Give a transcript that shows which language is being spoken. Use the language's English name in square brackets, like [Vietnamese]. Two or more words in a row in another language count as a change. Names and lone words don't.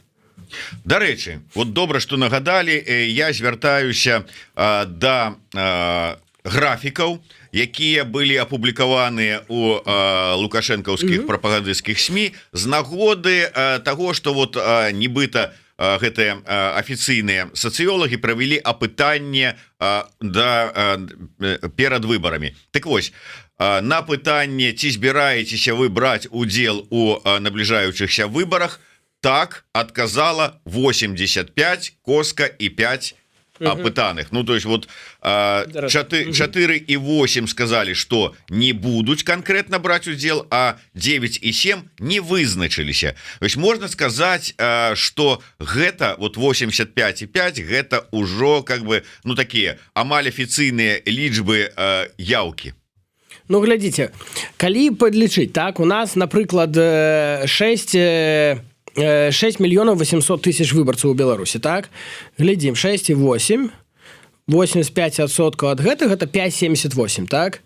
[Belarusian] Дарэчы, вот добра, што нагадалі, я звяртаюся да графікаў, якія былі апублікаваныя у лукашэнкаўскіх прапагандысцкіх СМІ з нагоды таго, што вот нібыта гэтыя афіцыйныя сацыёлагі правялі апытанне перад выбарамі. Так вось, на пытанне, ці збіраецеся вы браць удзел у набліжаючыхся выбарах, так адказала 85 коска і 5 апытаных. Ну, [Russian] то есть вот 4 і 8 сказали, что [Belarusian] не будуць конкретно браць удзел, а 9 і 7 не вызначыліся. [Russian] То есть можно сказать, что гэта вот 85 і 5 гэта ўжо как бы, ну, такие амаль афіцыйныя лічбы яўкі. [Belarusian] Ну, глядзіце, калі падлічыць, так, у нас, напрыклад, 6 мільёнаў 800 тысяч выбарцаў у Беларусі, так? Глядзім, 6 і 8, 85% ад гэтага, гэта 5,78, так?